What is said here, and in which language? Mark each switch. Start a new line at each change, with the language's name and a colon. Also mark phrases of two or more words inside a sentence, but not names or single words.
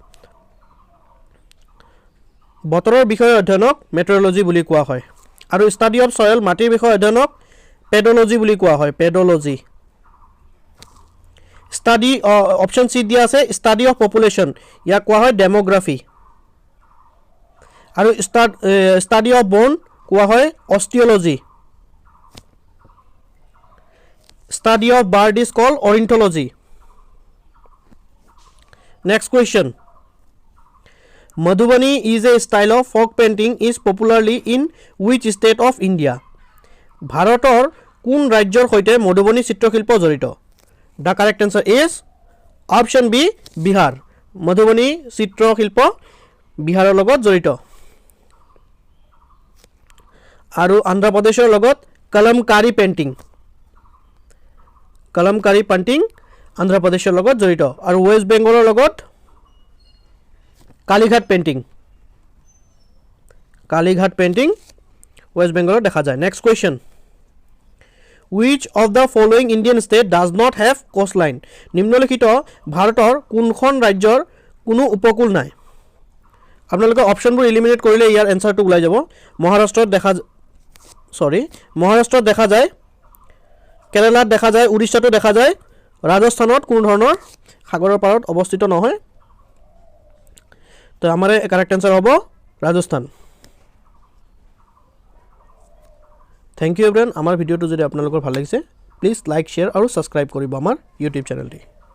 Assamese: বতৰৰ বিষয়ে অধ্যয়নক মেট্ৰলজি বুলি কোৱা হয় আৰু
English: study of soil
Assamese: মাটিৰ বিষয়ে অধ্যয়নক পেডোলজি বুলি কোৱা হয় পেডোলজি
English: study option C
Assamese: দিয়া আছে
English: study of population
Assamese: ইয়াক কোৱা হয় ডেমোগ্ৰাফি
English: আৰু study of bone
Assamese: কোৱা হয়
English: osteology study of bird is called ornithology next question Madhubani is a style of folk painting is popularly in which state of India
Assamese: ভাৰতৰ কোন ৰাজ্যৰ সৈতে মধুবনী চিত্ৰশিল্প জড়িত
English: the correct answer is option B Bihar
Assamese: মধুবনী চিত্ৰশিল্প বিহাৰৰ লগত জড়িত আৰু অন্ধ্ৰ প্ৰদেশৰ লগত কলমকাৰী পেইণ্টিং অন্ধ্ৰ প্ৰদেশৰ লগত জড়িত আৰু ৱেষ্ট বেংগলৰ লগত কালীঘাট পেইণ্টিং ৱেষ্ট বেংগলত দেখা যায়
English: next question which of the following Indian state does not have coastline
Assamese: নিম্নলিখিত ভাৰতৰ কোনখন ৰাজ্যৰ কোনো উপকূল নাই আপোনালোকে অপশ্যনবোৰ এলিমিনেট কৰিলে ইয়াৰ এনসাৰটো ওলাই যাব মহাৰাষ্ট্ৰত দেখা যায় কেৰালাত দেখা যায় উৰিষ্যাতো দেখা যায় ৰাজস্থানত কোনো ধৰণৰ সাগৰৰ পাৰত অৱস্থিত নহয় তো আমাৰ
English: correct answer
Assamese: হ'ব ৰাজস্থান
English: thank you everyone
Assamese: আমাৰ ভিডিঅটো যদি আপোনালোকৰ ভাল লাগিছে
English: please like share
Assamese: আৰু সাবস্ক্ৰাইব কৰিব আমাৰ ইউটিউব চেনেলটি